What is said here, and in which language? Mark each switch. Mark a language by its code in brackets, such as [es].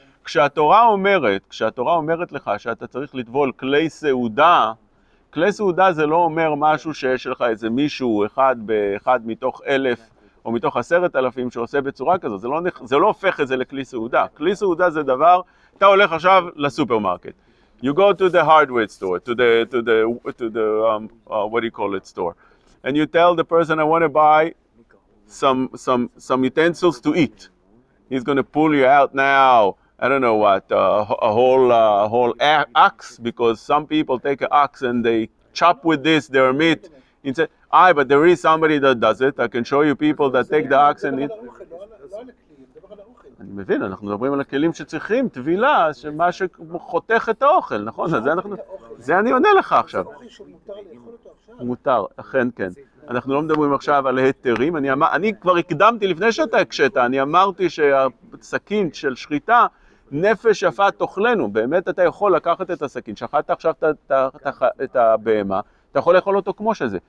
[he] כשהתורה אומרת לך שאתה צריך לטבול כלי סעודה, כלי סעודה זה לא אומר משהו שיש לך איזה מישהו אחד מתוך 1,000 או מתוך 10,000 שעושה בצורה כזו, זה לא הופך את זה לכלי סעודה. כלי סעודה זה דבר, אתה הולך עכשיו לסופרמרקט. [en] You go to the hardware store, to the what do you call it, store, and you tell the person, I want to buy some utensils to eat. He's going to pull you out now, I don't know what, a whole axe, because some people take an axe and they chop with this their meat Instead, but there is somebody that does it. I can show you people that take the ox and eat. [he] אני מבין, אנחנו מדברים על הכלים שצריכים, טבילה, שמה שחותך את האוכל, נכון? אז זה אני עונה לך עכשיו. מותר, אכן כן. אנחנו לא מדברים עכשיו על היתרים, אני כבר הקדמתי לפני שאתה הקשת, אני אמרתי שהסכין של שחיטה, נפש יפה תאכלנו, באמת אתה יכול לקחת את הסכין, שחטת עכשיו את הבהמה, אתה יכול לאכול אותו כמו שזה.